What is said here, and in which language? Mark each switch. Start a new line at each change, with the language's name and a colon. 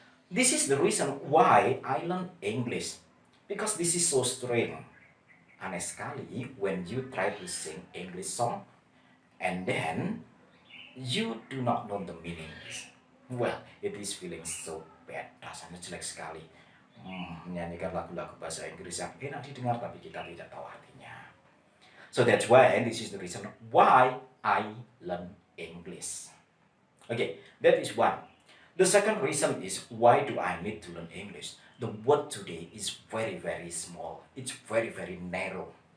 English: This is the reason why I learn English, because this is so strange.
Indonesian: Aneh sekali
English: when you try to sing English song and then you do not know the meanings. Well, it is feeling so bad,
Indonesian: rasanya jelek sekali. Menyanyikan lagu-lagu bahasa Inggris yang enak didengar tapi kita tidak tahu artinya.
English: So that's why, and this is the reason why I learn English. Okay, that is one. The second reason is, why do I need to learn English? The world today is very very small. It's very very narrow.